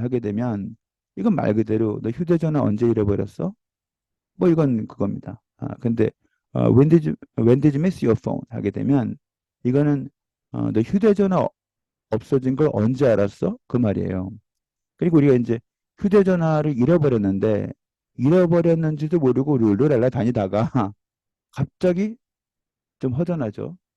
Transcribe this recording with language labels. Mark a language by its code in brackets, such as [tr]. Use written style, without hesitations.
[ko] 하게 되면 이건 말 그대로 너 휴대전화 언제 잃어버렸어? 뭐 이건 그겁니다. [en] 근데 when did you miss your phone? [ko] 하게 되면 이거는 너 휴대전화 없어진 걸 언제 알았어? 그 말이에요. 그리고 우리가 이제 휴대전화를 잃어버렸는데 잃어버렸는지도 모르고 룰루랄라 다니다가 갑자기 좀 허전하죠.